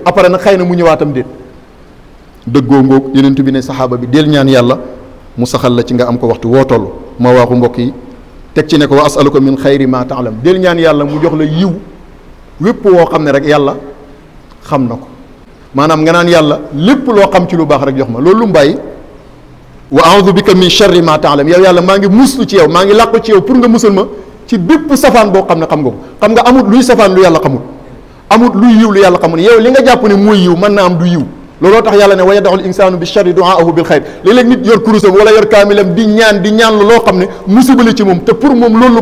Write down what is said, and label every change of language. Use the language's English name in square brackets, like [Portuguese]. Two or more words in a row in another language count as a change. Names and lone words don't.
[Wolof] après nag xëy na mu ñëwaatam déet. dëggoo ngoog yonent bi ne saxaaba bi del ñaan yàlla mu saxal la ci nga am ko waxtu woo toll. ma waaxu mbokk yi teg ci ne ko [Arabic] وأسألك من خير ما تعلم, [Wolof] del ñaan yàlla mu jox la yiw wépp woo xam ne rek yàlla xam na ko maanaam nga naan yàlla lépp loo xam ci lu baax rek jox ma loolu lu mu bàyyi [Arabic] وأعوذ بك من شر ما تعلم [Wolof] yow yàlla maa ngi muslu ci yow maa ngi làqu ci yow pour nga musal ma ci bépp safaan boo xam ne xam nga ko xam nga amut luy safaan lu yàlla xamul amut luy yiw lu yàlla xamul yow li nga jàpp ne mooy yiw mën naa am du yiw looloo tax yàlla ne [Arabic] ويدع الإنسان بالشر دعاءه بالخير [Wolof] léeg-léeg nit yor kurusam wala yor kaamilam di ñaan loo xam ne musiba la ci moom te pour moom loolu lu